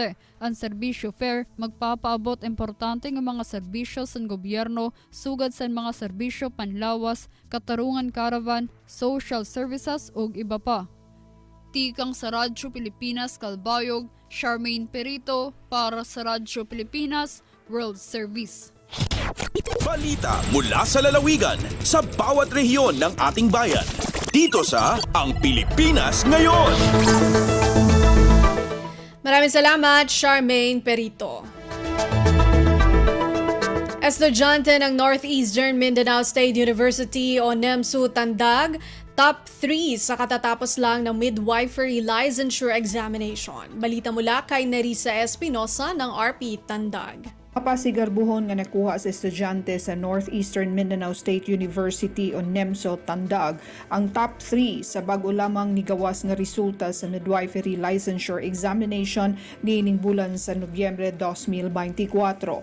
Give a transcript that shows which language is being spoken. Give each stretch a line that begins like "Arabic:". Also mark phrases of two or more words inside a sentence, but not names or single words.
Waray: Ang serbisyo fair magpapaabot importante nga mga serbisyo sa gobyerno sugad sa mga serbisyo panlawas, katarungan caravan,
English: social services
Waray: ug iba pa. Tikang sa Radyo Pilipinas Calbayog, Charmaine Perito para sa Radyo Pilipinas World Service.
Filipino: Balita mula sa lalawigan sa bawat rehiyon ng ating bayan. Dito sa Ang Pilipinas Ngayon. Maraming salamat, Charmaine Perito. Estudyante ng Northeastern Mindanao State University o NEMSU Tandag, top 3 sa katatapos lang ng
English: midwifery licensure examination.
Filipino: Balita mula kay Nerissa Espinosa ng RP Tandag.
Cebuano: Mapasigarbuhon nga nakuha sa estudyante sa Northeastern Mindanao State University o NEMSO Tandag ang top 3 sa bago lamang nigawas nga resulta sa
English: midwifery licensure examination
Cebuano: niining bulan sa Nobyembre 2024.